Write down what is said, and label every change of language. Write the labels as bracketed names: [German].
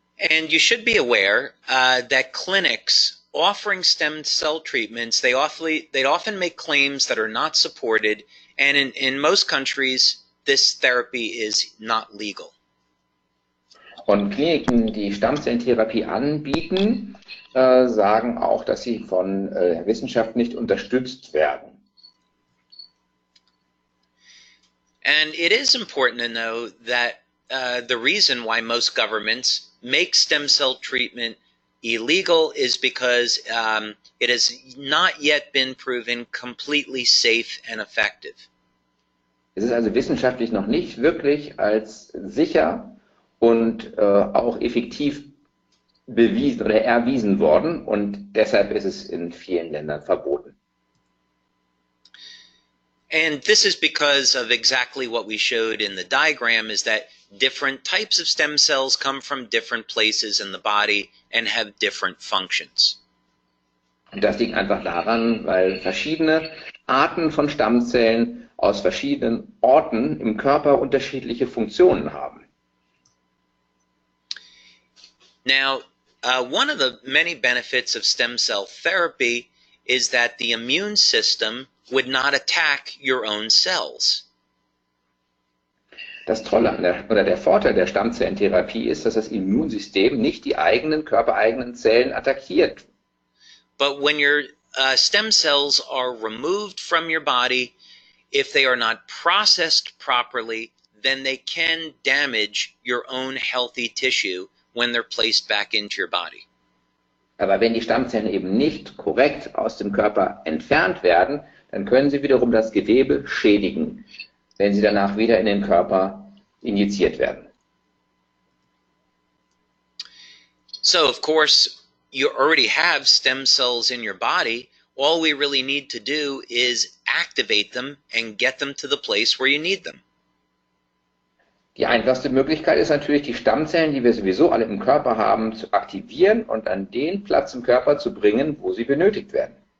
[English] And you should be aware that clinics offering stem cell treatments, they often make claims that are not supported, and in most countries, this therapy is not legal. [German] Und Kliniken, die Stammzellentherapie anbieten, sagen auch, dass sie von der Wissenschaft nicht unterstützt werden. [English] And it is important to know that the reason why most governments make stem cell treatment illegal is because it has not yet been proven completely safe and effective. [German] Es ist also wissenschaftlich noch nicht wirklich als sicher und auch effektiv bewiesen oder erwiesen worden, und deshalb ist es in vielen Ländern verboten. [English] And this is because of exactly what we showed in the diagram, is that different types of stem cells come from different places in the body and have different functions. [German] Und das liegt einfach daran, weil verschiedene Arten von Stammzellen aus verschiedenen Orten im Körper unterschiedliche Funktionen haben. [English] Now, one of the many benefits of stem cell therapy is that the immune system would not attack your own cells. [German] Das Tolle oder der Vorteil der Stammzellentherapie ist, dass das Immunsystem nicht die körpereigenen Zellen attackiert. [English] But when your stem cells are removed from your body, if they are not processed properly, then they can damage your own healthy tissue when they're placed back into your body. [German] Aber wenn die Stammzellen eben nicht korrekt aus dem Körper entfernt werden, dann können sie wiederum das Gewebe schädigen, wenn sie danach wieder in den Körper injiziert werden. [English] So, of course, you already have stem cells in your body. All we really need to do is activate them and get them to the place where you need them. [German] Die einfachste Möglichkeit ist natürlich, die Stammzellen, die wir sowieso alle im Körper haben, zu aktivieren und an den Platz im Körper zu bringen, wo sie benötigt werden.